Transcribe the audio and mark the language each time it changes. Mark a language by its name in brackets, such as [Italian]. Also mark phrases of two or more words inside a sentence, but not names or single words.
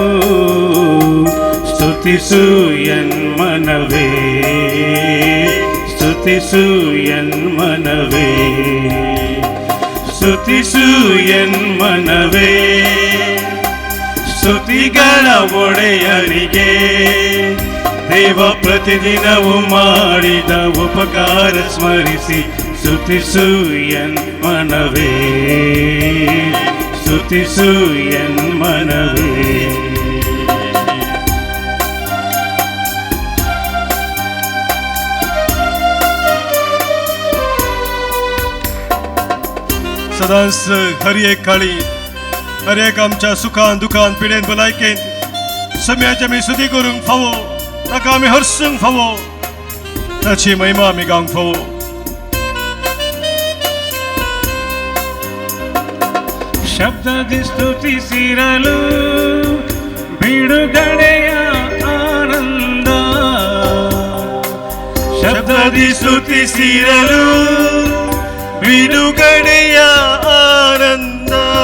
[Kannada] ಸ್ತುತಿಸು ಎನ್ಮನವೇ ಸ್ತುತಿಸು ಎನ್ಮನವೇ ಸ್ತುತಿಸು ಎನ್ಮನವೇ ಸ್ತುತಿಗಳ ಒಡೆಯರಿಗೆ ದೇವ ಪ್ರತಿದಿನವೂ ಮಾಡಿದ ಉಪಕಾರ ಸ್ಮರಿಸಿ ಸ್ತುತಿಸು ಎನ್ಮನವೇ ಸ್ತುತಿಸು ಎನ್ಮನವೇ [Konkani] सदांच हर एक काळी हर एक आमच्या सुखान दुखान पिडेन भलायकेन सम्याच्या मी सुधी करूंक फावो ताका आमी हर्सूंक फावो ताची महिमा आमी गावंक फावो [Kannada] ಶಬ್ದದಿ ಸ್ತುತಿಸಿರಲು ಬಿಡುಗಡೆಯ ಆನಂದ ಶಬ್ದದಿ ಸ್ತುತಿಸಿರಲು ಬಿಡುಗಡೆಯ ಆನಂದ